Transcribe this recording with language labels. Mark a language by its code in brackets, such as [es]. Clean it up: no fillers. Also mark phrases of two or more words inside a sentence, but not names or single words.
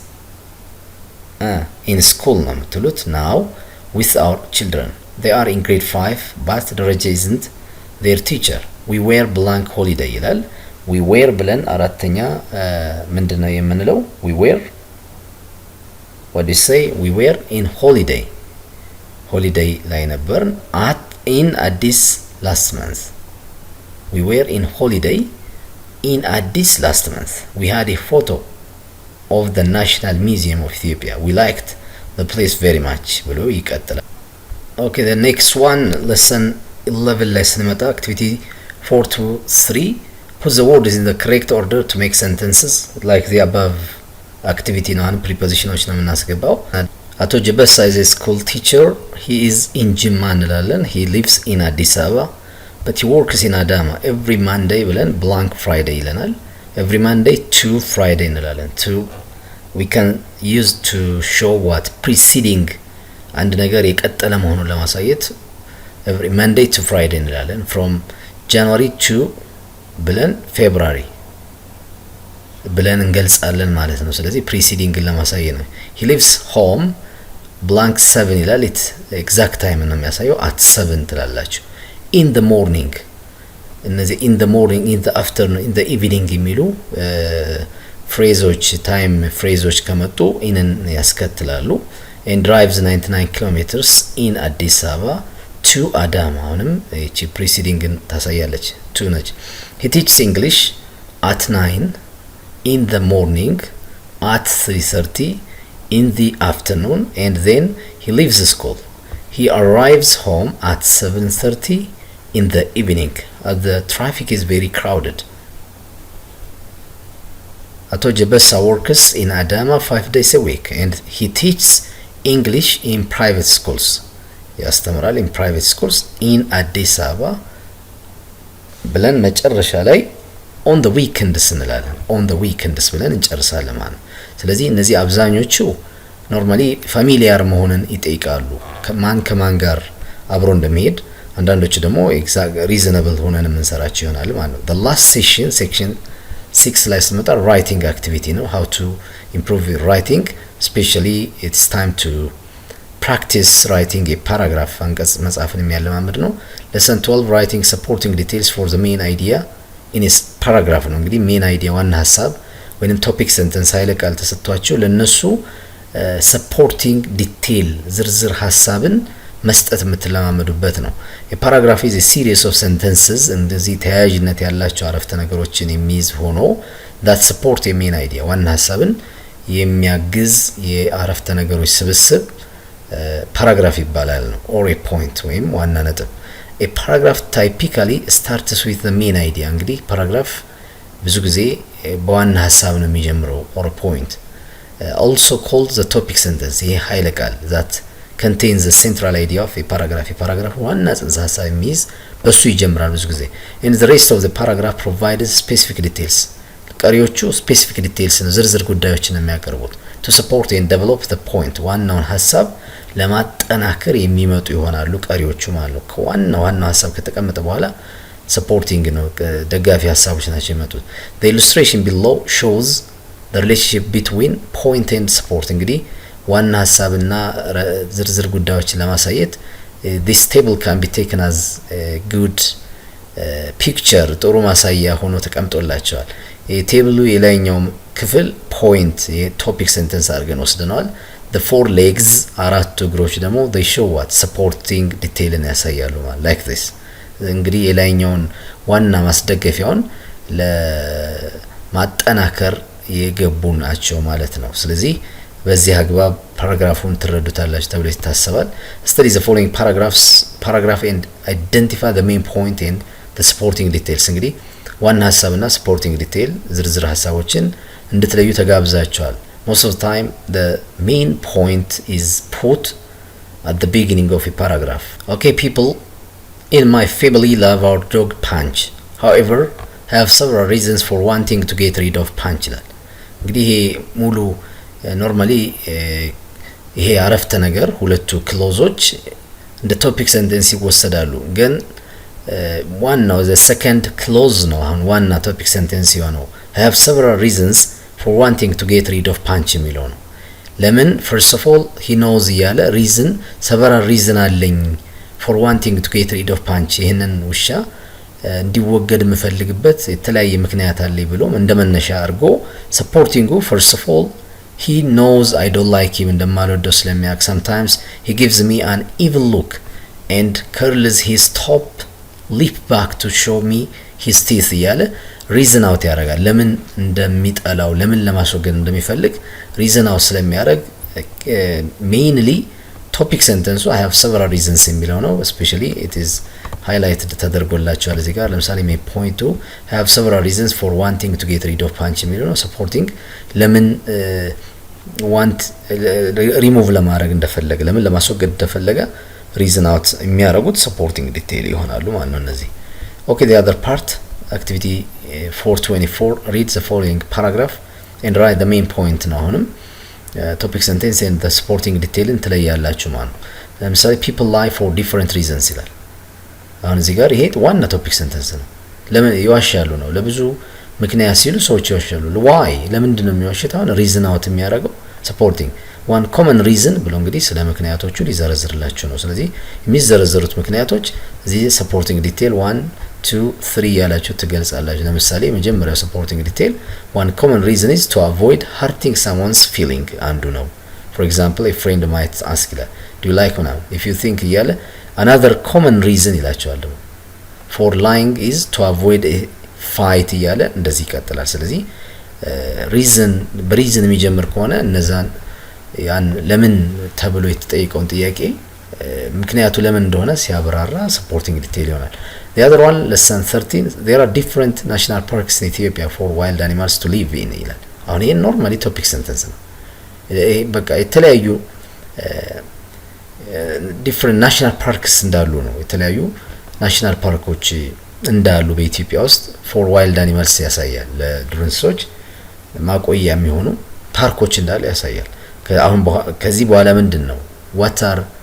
[en] in school [am] ነው የምትሉት [en] now with our children they are in grade 5 but Raja isn't their teacher we were blank holiday ይላል we were [am] ብለን አራተኛ ምንድነው የምንለው [en] we were what do you say we were in holiday [am] ላይ ነበርን [en] at in Addis last month. We were in holiday in Addis last month. We had a photo of the National Museum of Ethiopia. We liked the place very much. [am] ብሎ ይቀጥላል። [en] Okay, the next one, lesson 11 [am] ላይ ስንመጣ [en] activity 4 to 3, put the words in the correct order to make sentences like the above activity ነው። prepositions [am] ነው የምናስገባው። [en] አቶ ጀበሳ is a school teacher. He is in Jimma እንላለን. He lives in Addis Ababa but he works in Adama. Every Monday ብለን blank Friday ይለናል. Every Monday to Friday እንላለን. To we can use to show what preceding [am] አንድ ነገር የቀጠለ መሆኑን ለማሳየት [en] every Monday to Friday እንላለን. From January to ብለን February [am] ብለን እንገልጻለን ማለት ነው። ስለዚህ [en] preceding [am] ለማሳየት ነው። [en] He lives home blank 7 ይላል። it exact time [am] ነው የሚያሳየው [en] at 7 ትላላችሁ። In the morning እነዚህ in the morning, in the afternoon, in the evening የሚሉ [am] ፍሬዞች ታይም ፍሬዞች ከመጡ ኢንን ያስከትላሉ። [en] and drives 99 kilometers in Addis Ababa to Adama [am] አሁንም እቺ [en] preceding ታሳያለች to ነች። he teaches English at 9 in the morning, at 3:30 in the afternoon, and then he leaves the school. He arrives home at 7:30 in the evening. The traffic is very crowded. Ato Jebesa works in Adama 5 days a week and he teaches English in private schools. [am] ያስተምራል [en] in private schools in Addis Ababa [am] ብለን መጨረሻ ላይ [en] on the weekends [am] እንላለን። [en] on the weekends [am] ብለን እንጨርሳለን ማለት ነው። ስለዚህ እነዚህ አብዛኞቹ [en] normally familiar [am] መሆንን ይጠይቃሉ። ከማን ጋር አብሮ እንደሚሄድ አንዳንዶቹ ደግሞ [en] exact reasonable [am] ሆነን የምንሰራቸው ይሆናል ማለት ነው። [en] the last section 6 [am] ላይ ስንመጣ [en] writing activity ነው። how to improve your writing, especially it's time to practice writing a paragraph [am] አንቀጽ መጻፍን የሚያለማምድ ነው። [en] lesson 12 writing supporting details for the main idea in a paragraph ነው። እንግዲህ main idea [am] ዋና ሐሳብ ወይንም [en] topic sentence [am] ኃይለ ቃል ተሰጥቷቸው ለነሱ [en] supporting detail [am] ዝርዝር ሐሳብን መስጠት የምትለማመዱበት ነው። [en] a paragraph is a series of sentences [am] እንደዚህ ተያያዥነት ያላቸው አረፍተ ነገሮችን የሚይዝ ሆኖ [en] that support a main idea [am] ዋና ሐሳብን የሚያግዝ የአረፍተ ነገሮች ስብስብ [en] paragraph [am] ይባላል ነው። [en] or a point [am] ወይም ዋና ነጥብ። [en] a paragraph typically starts with the main idea እንግዲህ paragraph [am] ብዙ ጊዜ በዋና ሐሳብ ነው የሚጀምረው [en] or a point. Also called the topic sentence [am] ይሄ ኃይለ ቃል [en] that contains the central idea of a paragraph. a paragraph [am] ዋና ጽንሰ ሐሳብ የሚይዝ በሱ ይጀምራል ብዙ ጊዜ። [en] and the rest of the paragraph provides specific details ቀሪዎቹ specific details [am] ነው ዝርዝር ጉዳዮችን የሚያቀርቡት [en] to support and develop the point [am] ዋናውን ሐሳብ ለማጠናከር የሚመጡ ይሆናሉ ቀሪዎቹ ማለት ነው። ከዋናው ሐሳብ ከተቀመጠ በኋላ supporting ነው ደጋፊ ሐሳቦች ናቸው የሚመጡት። [en] the illustration below shows the relationship between point and support [am] እንግዲህ ዋና ሐሳብና ዝርዝር ጉዳዮችን ለማሳየት [en] this table can be taken as a good [am] picture ጥሩ ማሳያ ሆኖ ተቀምጦላቸዋል። የቴብሉ የላይኛው ክፍል point [en] topic sentence [am] አድርገን ወስደናል። [en] the four legs [am] አራቱ እግሮች ደግሞ [en] they show what supporting [am] detailን ያሳያሉ ማለት [en] like this [am] እንግዲህ የላይኛውን ዋና ማስደገፊያውን ለማጠናከር የገቡ ናቸው ማለት ነው። ስለዚህ በዚህ አግባብ ፓራግራፉን ትረዱታላችሁ ተብሎ ይታሰባል። [en] study the following paragraph and identify the main point and the supporting details [am] እንግዲህ ዋና ሐሳብና [en] supporting detail [am] ዝርዝር ሐሳቦችን እንድትለዩ ተጋብዛችኋል። [en] most of the time the main point is put at the beginning of a paragraph. Okay people, in my family love our dog Punch. However, I have several reasons for wanting to get rid of Punch [am] ይላል። እንግዲህ ይሄ ሙሉ ኖርማሊ ይሄ አረፍተ ነገር ሁለቱ ክሎዞች እንደ ቶፒክ [en] ሴንተንስ [am] ይወሰዳሉ። ግን ዋናው [en] the second clause [am] ነው አሁን ዋና [en] topic sentence የሆነው I have several reasons for wanting to get rid of Punch [am] የሚለው ነው። ለምን [en] first of all he knows እያለ reason several reason አለኝ for wanting to get rid of Punch [am] ይሄንን ውሻ እንዲወገድ የምፈልግበት የተለያየ ምክንያት አለኝ ብሎም እንደመነሻ አድርጎ supporting [en] first of all he knows I don't like him [am] እንደማልወደው ስለሚያውቅ [en] sometimes he gives me an evil look and curls his top lip back to show me his teeth እያለ reason out [am] ያደርጋል። ለምን እንደሚጠላው ለምን ለማስወገድ እንደሚፈልግ [en] reason out ስለሚያደርግ mainly topic sentence I have several reasons የሚለው ነው። especially it is highlighted [am] ተደርጎላቸዋል እዚህ ጋር። ለምሳሌ [en] may point to I have several reasons for wanting to get rid of punch የሚለው [am] ነው። supporting ለምን [en] want remove [am] ለማድረግ እንደፈለገ ለምን ለማስወገድ እንደፈለገ [en] reason out [am] የሚያደርጉት [en] supporting detail [am] ይሆናሉ ማለት ነው እነዚህ። [en] okay, the other part activity 424 read the following paragraph and write the main point [am] ነው። አሁንም [en] topic sentence and the supporting detail [am] እንትለያላችሁ ማለት ነው። ለምሳሌ [en] people lie for different reasons [am] ይላል። አሁን እዚህ ጋር ይሄ ዋና [en] topic sentence [am] ነው። ለምን ይዋሻሉ ነው። ለብዙ ምክንያት ሲሉ ሰዎች ይዋሻሉ። why ለምንድን ነው የሚዋሹት? አሁን [en] reason out [am] የሚያደርገው [en] supporting one common reason [am] ብሎ እንግዲህ ስለ ምክንያቶቹ ሊዘረዝርላችሁ ነው። ስለዚህ የሚዘረዘሩት ምክንያቶች እዚህ [en] supporting detail 1 2 3 [am] ያላችሁ ትገልጻላችሁ። ለምሳሌ መጀመሪያው supporting [en] detail one common reason is to avoid hurting someone's feeling [am] አንዱ ነው። [en] for example a friend might ask ይላል do you like now if you think እያለ another common reason [am] ይላቸዋል ደግሞ [en] for lying is to avoid a fight እያለ እንደዚህ ይቀጥላል። ስለዚህ reason [am] በሪዝን የሚጀምር ከሆነ እነዛን ያን ለምን ተብሎ የተጠየቀውን ጥያቄ ምክንያቱ ለምን እንደሆነ ሲያብራራ [en] supporting detail ይሆናል። the other one lesson 13 there are different national parks in Ethiopia for wild animals to live in [am] ይላል። አሁን ይሄ [en] normally topic sentence [am] ነው። በቃ የተለያዩ [en] different national parks [am] እንዳሉ ነው። የተለያዩ ናሽናል ፓርኮች እንዳሉ በኢትዮጵያ ውስጥ [en] for wild animals [am] ያሳያል። ለዱር እንስሶች ማቆያ የሚሆኑ ፓርኮች እንዳሉ ያሳያል። አሁን ከዚህ በኋላ ምንድነው [en] what are